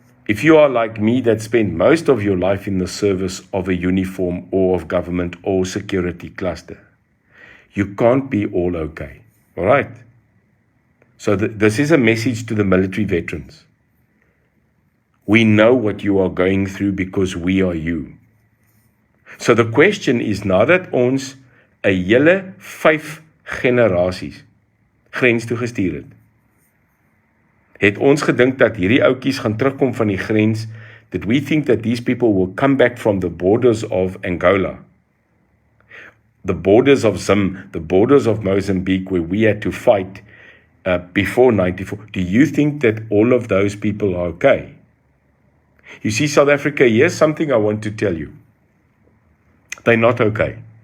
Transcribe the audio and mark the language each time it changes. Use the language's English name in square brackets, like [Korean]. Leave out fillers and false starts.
[English] If you are like me that spent most of your life in the service of a uniform or of government or security cluster, you can't be all okay. All right? So this is a message to the military veterans. We know what you are going through because we are you. So the question is, [Afrikaans] nou dat ons 'n hele 5 generasies grens toe gestuur het ons gedink dat hierdie ouetjies gaan terugkom van die grens? [English] Did we think that these people will come back from the borders of Angola, the borders of Zim, the borders of Mozambique, where we had to fight before 94? Do you think that all of those people are okay? You see, South Africa, here's something I want to tell you. They're not okay.